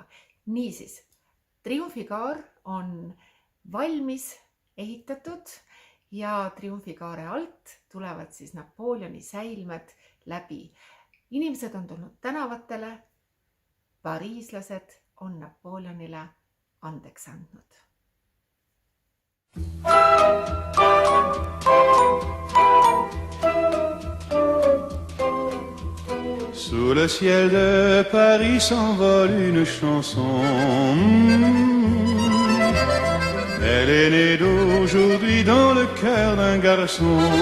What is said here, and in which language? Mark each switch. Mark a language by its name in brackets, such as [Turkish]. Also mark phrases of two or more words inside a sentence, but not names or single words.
[Estonian] Niisiis, triumfikaar on valmis ehitatud ja triumfikaare alt tulevad siis Napoleoni säilmed läbi. Inimesed on tulnud tänavatele, pariislased on Napoleonile andeks andnud. [French] Sous le ciel de Paris s'envole une chanson. Elle est née d'aujourd'hui dans le cœur d'un garçon.